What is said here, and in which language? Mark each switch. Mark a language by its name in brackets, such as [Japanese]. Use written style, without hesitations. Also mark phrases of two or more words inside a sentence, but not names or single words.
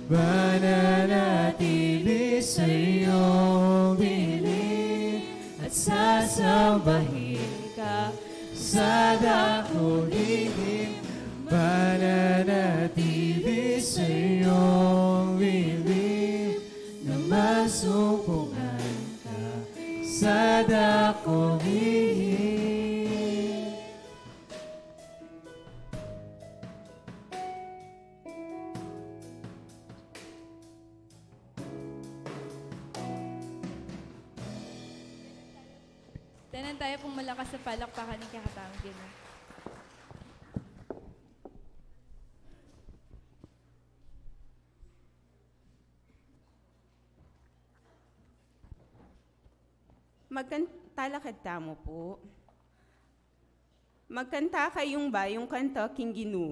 [Filipino] mananatili sa iyong bilin, at sasambahin ka sa dakong lihim, mananatili sa iyong bibig, na masumpungan ka sa dakong lihim. [Pampanga] Tanan tayo pong malakas sa palakpakan ni Kakatamang Ginoo. Magkantalakad tamo po. Magkanta kayong bayong kanta king Ginoo.